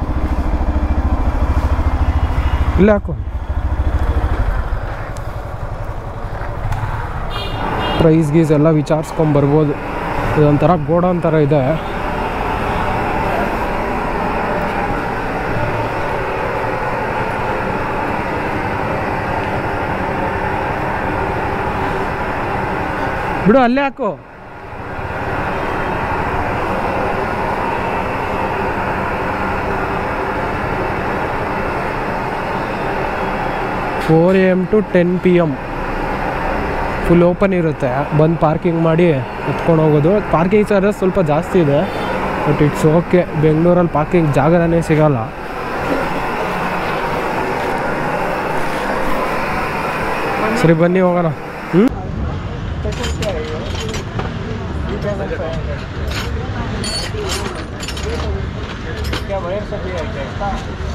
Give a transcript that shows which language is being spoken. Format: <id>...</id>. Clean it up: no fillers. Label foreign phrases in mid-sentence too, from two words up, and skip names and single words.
<kn>ಇಲ್ಲ ಹಾಕು. ಪ್ರೈಸ್ ಗೀಸ್ ಎಲ್ಲ ವಿಚಾರಿಸ್ಕೊಂಬರ್ಬೋದು. ಇದೊಂಥರ ಗೋಡೌನ್ ಥರ ಇದೆ. ಬಿಡು, ಅಲ್ಲೇ ಹಾಕು.</kn> <en>four AM to 10 PM full open ಇರುತ್ತೆ.</en> <kn>ಬಂದು ಪಾರ್ಕಿಂಗ್ ಮಾಡಿ ಎತ್ಕೊಂಡು ಹೋಗೋದು.</kn> <en>parking charges</en> <kn>ಸ್ವಲ್ಪ ಜಾಸ್ತಿ ಇದೆ,</kn> <en>but it's okay.</en> <kn>ಬೆಂಗಳೂರಲ್ಲಿ ಪಾರ್ಕಿಂಗ್ ಜಾಗನೇ ಸಿಗೋಲ್ಲ. ಸರಿ ಬನ್ನಿ ಹೋಗೋಣ.</kn> <hi>क्या वायर सब ये है क्या?</hi>